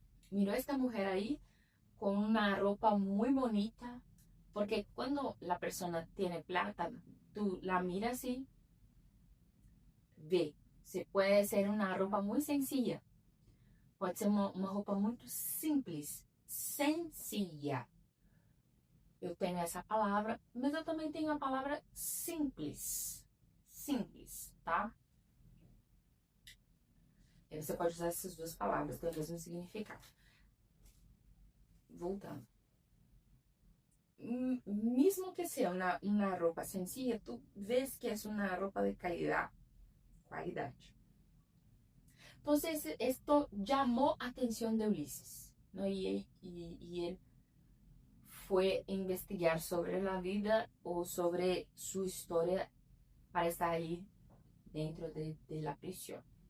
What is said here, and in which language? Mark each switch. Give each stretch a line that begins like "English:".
Spanish: miró a esta mujer ahí con una ropa muy bonita, porque cuando la persona tiene plata, tú la miras y ve, se puede ser una ropa muy sencilla, puede ser
Portuguese: uma roupa muito simples,
Spanish: sencilla.
Portuguese: Eu tenho essa palavra, mas eu também tenho a palavra simples. Simples, tá? E você pode usar essas duas palavras, tem o mesmo significado. Voltando. Mesmo que seja uma roupa sencilla,
Spanish: tu ves que
Portuguese: é uma roupa de qualidade.
Spanish: Entonces, esto llamó atención de Ulises, ¿no? Y él fue a investigar sobre la vida o sobre su historia para estar ahí dentro de la prisión.